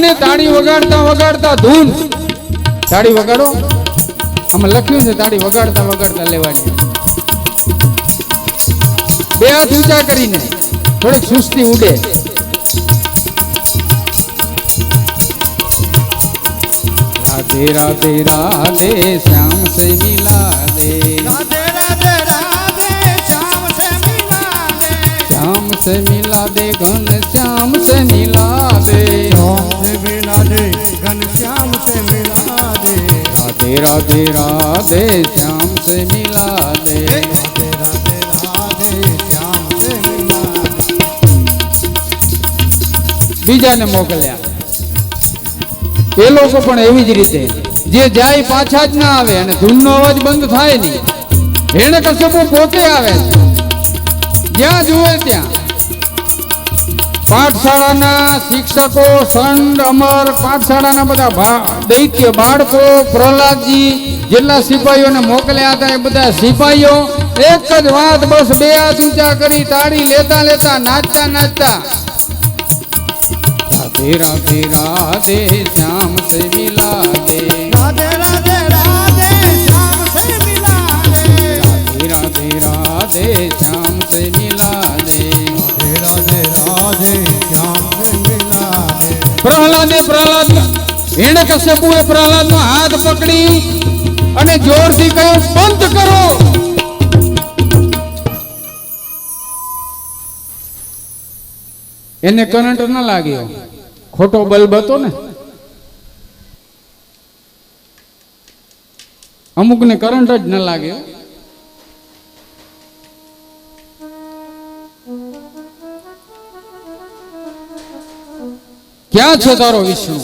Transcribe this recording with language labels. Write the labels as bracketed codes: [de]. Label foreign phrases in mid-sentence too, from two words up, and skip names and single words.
[gu] અને તાળી વગાડતા વગાડતા ધૂન તાળી વગાડો આમાં લખ્યું છે તાળી વગાડતા વગાડતા લેવાની બે હાથ ઊંચા કરીને થોડીક સુસ્તી ઉડે [hi] राधे राधे राधे श्याम से मिला दे राधे राधे राधे श्याम से मिला दे श्याम से मिला दे घन श्याम से मिला दे श्याम से मिला दे घन श्याम से मिला दे राधे राधे राधे श्याम से मिला दे राधे राधे राधे श्याम से मिला [gu] બીજા ને મોકલ્યા એ લોકો પણ એવી જ રીતે જે જાય પાછા જ ના આવે અને ધૂનનો અવાજ બંધ થાય નહીં હિરણ્યકશ્યપુ પોતે આવે જ્યાં જુએ ત્યાં પાઠશાળાના શિક્ષકો સંત અમર પાઠશાળાના બધા દૈત્ય બાળકો પ્રહલાદજી જેટલા સિપાહીઓને મોકલ્યા હતા એ બધા સિપાહીઓ એક જ વાત બસ બે હાથ ઊંચા કરી તાળી લેતા લેતા નાચતા નાચતા [hi] राधे राधे राधे श्याम से मिला दे राधे राधे राधे श्याम से मिला दे राधे राधे राधे श्याम से मिला दे राधे राधे श्याम से मिला दे [gu] પ્રહલાદ હિરણ્યકશ્યપુએ પ્રહલાદ નો હાથ પકડી અને જોરથી કહ્યું બંધ કરો એને કરંટ ન લાગ્યો ખોટો બલ્બ હતો ને અમુક ને કરંટ જ ન લાગ્યો ક્યાં છે તારો વિષ્ણુ